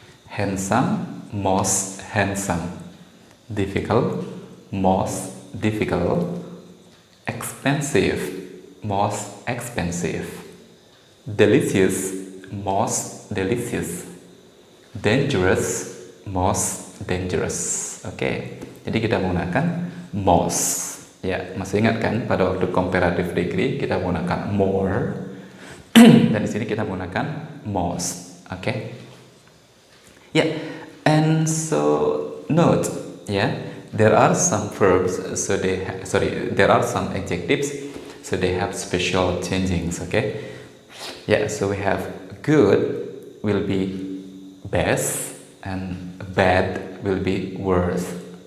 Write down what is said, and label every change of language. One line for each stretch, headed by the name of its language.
English: Handsome, most handsome. Difficult, most difficult. Expensive, most expensive. Delicious, most delicious. Dangerous, most dangerous.
Indonesian: Jadi kita menggunakan most. Masih ingat kan pada waktu comparative degree kita menggunakan more, dan di sini kita menggunakan most.
English: And so note, there are some verbs, there are some adjectives, so they have special changings. So we have good will be best and bad will be worse.